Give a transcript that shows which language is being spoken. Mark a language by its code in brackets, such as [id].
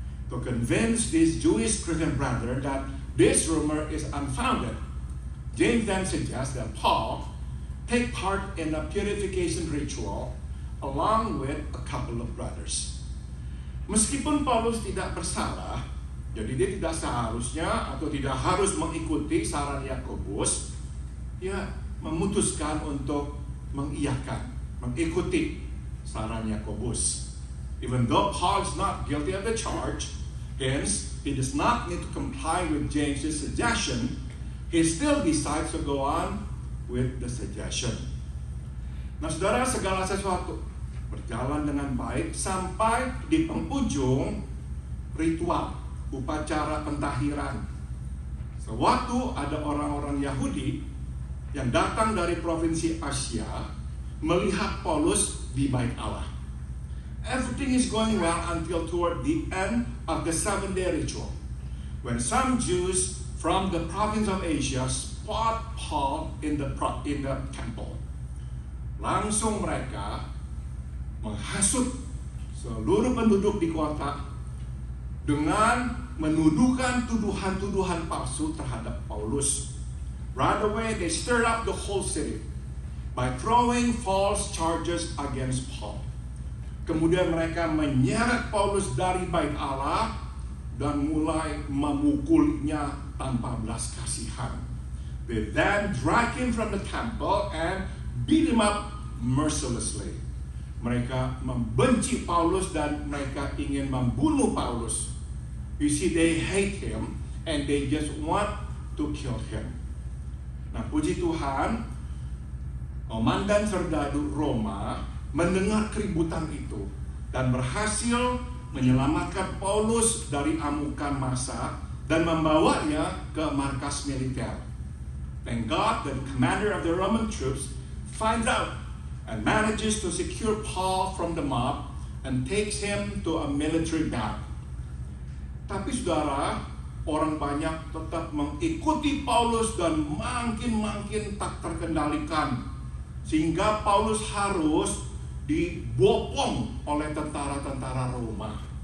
[en] To convince these Jewish Christian brothers that this rumor is unfounded, James then suggests that Paul take part in a purification ritual along with a couple of brothers. [id] Meskipun Paulus tidak bersalah, jadi dia tidak seharusnya atau tidak harus mengikuti saran Yakobus, dia memutuskan untuk mengiyakan, mengikuti saran Yakobus. [en] Even though Paul is not guilty of the charge, hence he does not need to comply with James's suggestion, he still decides to go on with the suggestion. [id] Nah, saudara, segala sesuatu berjalan dengan baik sampai di penghujung ritual upacara pentahiran. Sewaktu ada orang-orang Yahudi yang datang dari provinsi Asia melihat Paulus di bait Allah. [en] Everything is going well until toward the end of the 7-day ritual, when some Jews from the province of Asia spot Paul in the temple. [id] Langsung mereka menghasut seluruh penduduk di kota dengan menuduhkan tuduhan-tuduhan palsu terhadap Paulus. [en] Right away, they stirred up the whole city by throwing false charges against Paul. [id] Kemudian mereka menyeret Paulus dari bait Allah dan mulai memukulnya tanpa belas kasihan. [en] They then drag him from the temple and beat him up mercilessly. [id] Mereka membenci Paulus dan mereka ingin membunuh Paulus. [en] You see, they hate him and they just want to kill him. [id] Nah, puji Tuhan, komandan serdadu Roma mendengar keributan itu dan berhasil menyelamatkan Paulus dari amukan massa dan membawanya ke markas militer. [en] Thank God, the commander of the Roman troops finds out and manages to secure Paul from the mob and takes him to a military camp. [id] Tapi saudara, orang banyak tetap mengikuti Paulus dan makin tak terkendalikan, sehingga Paulus harus dibopong oleh tentara-tentara Roma.